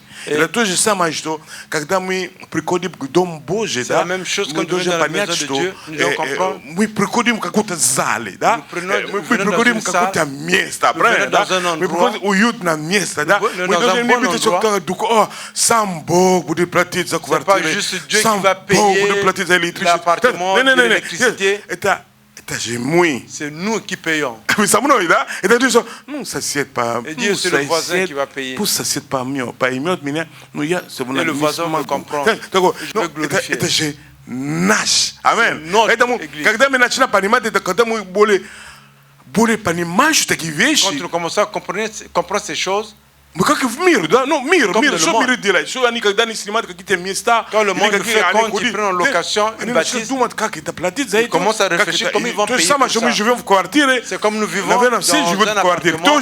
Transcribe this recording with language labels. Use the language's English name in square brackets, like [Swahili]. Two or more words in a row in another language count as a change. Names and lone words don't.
[Russian] Это то же самое, что когда мы приходим к Дому Божьему, да, мы должны понять, что мы приходим в какую-то зале, да, мы приходим в какое-то место, правильно, да, мы приходим в уютное место, да, мы должны не быть, что сам Бог будет платить за квартиру, сам Бог будет платить за электричество. Это же мы. [French] C'est nous qui payons. [Russian] Вы со мной, да? Это то, что, ну, сосед по... [French] Et Dieu, c'est le voisin qui va payer. [Russian] Пусть сосед поймет меня, но я все равно [French] le [Russian] не [French] voisin [Russian] смогу. [French] me comprend. [Russian] Это же наш. Аминь. Поэтому, когда мы начинаем понимать это, когда мы более понимаем такие вещи, [French] quand nous commençons à comprendre ces choses, Quand le monde fait compte, ils prennent en location une bâtisse, ils commencent à réfléchir comment ils vont payer pour ça. C'est comme nous vivons dans un appartement.